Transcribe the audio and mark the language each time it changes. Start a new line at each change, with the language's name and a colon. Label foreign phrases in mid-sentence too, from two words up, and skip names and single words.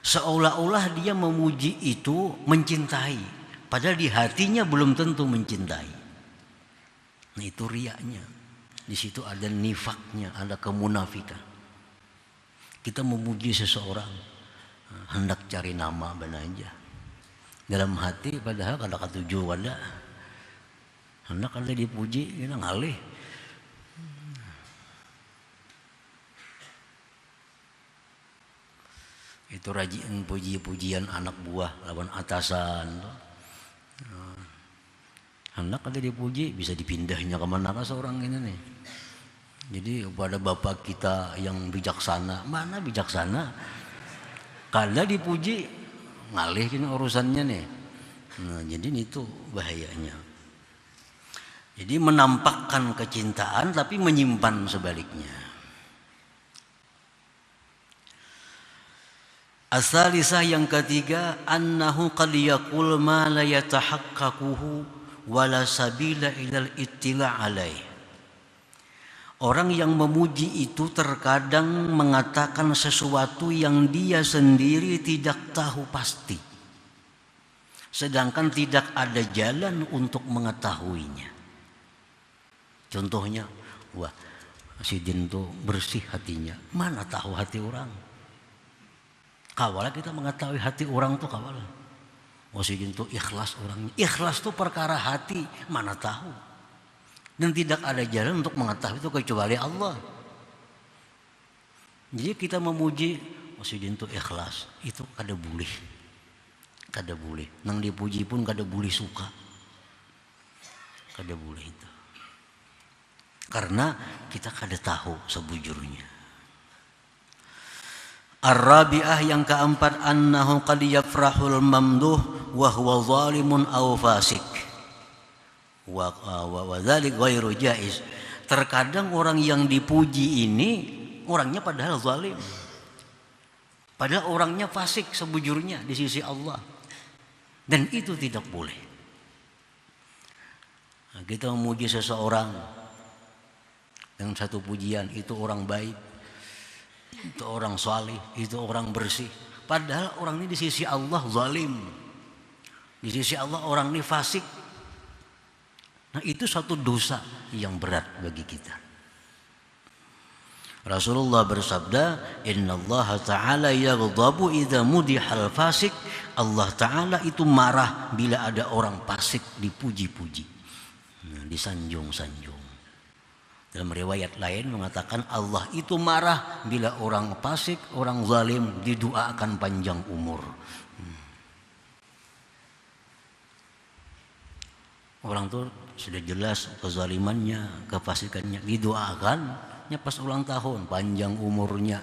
Indonesian: Seolah-olah dia memuji itu mencintai, padahal di hatinya belum tentu mencintai. Nah itu riaknya. Di situ ada nifaknya, ada kemunafikan.
Banjar: Kita memuji seseorang hendak cari nama benar aja. Dalam hati padahal kada katuju ada. Hendak ada dipuji, kita ngalih. Itu rajin puji-pujian anak buah lawan atasan. Hendak ada dipuji, bisa dipindahnya kemana seorang ini nih.
Indonesian: Jadi kepada bapak kita yang bijaksana, mana bijaksana?
Banjar: Kalau dipuji ngalih ini urusannya nih.
Indonesian: Nah, jadi itu bahayanya. Jadi menampakkan kecintaan tapi menyimpan sebaliknya. Asalisah yang ketiga,
Arabic: أنه قد يقول ما لا يتحققه ولا سبيل إلى الاطلاع عليه.
Indonesian: Orang yang memuji itu terkadang mengatakan sesuatu yang dia sendiri tidak tahu pasti, sedangkan tidak ada jalan untuk mengetahuinya. Contohnya, wah si Din tuh bersih hatinya, mana tahu hati orang?
Banjar: Kawalah kita mengetahui hati orang tuh kawalah.
Indonesian: Oh si Din tuh ikhlas orangnya, ikhlas tuh perkara hati, mana tahu? Dan tidak ada jalan untuk mengetahui itu kecuali Allah.
Banjar: Jadi kita memuji Masjidin itu ikhlas, itu kada boleh. Kada boleh. Nang dipuji pun kada boleh suka. Kada boleh itu. Karena kita kada tahu sebujurnya.
Indonesian: Ar-rabi'ah yang keempat,
Arabic: أنه قد يفرح الممدوح وهو ظالم أو فاسق. وذلك غير جائز.
Indonesian: Terkadang orang yang dipuji ini orangnya padahal zalim. Padahal orangnya fasik sebujurnya di sisi Allah. Dan itu tidak boleh. Nah, kita memuji seseorang dengan satu pujian, itu orang baik, itu orang salih, itu orang bersih. Padahal orang ini di sisi Allah zalim. Di sisi Allah orang ini fasik. Nah itu suatu dosa yang berat bagi kita. Rasulullah bersabda,
Arabic: إن الله تعالى يغضب إذا مدح الفاسق.
Indonesian: Allah Ta'ala itu marah bila ada orang fasik dipuji-puji. Nah, disanjung-sanjung. Dalam riwayat lain mengatakan Allah itu marah bila orang fasik, orang zalim didoakan panjang umur. Orang tuh sudah jelas kezalimannya, kefasikannya, didoakan pas ulang tahun panjang umurnya.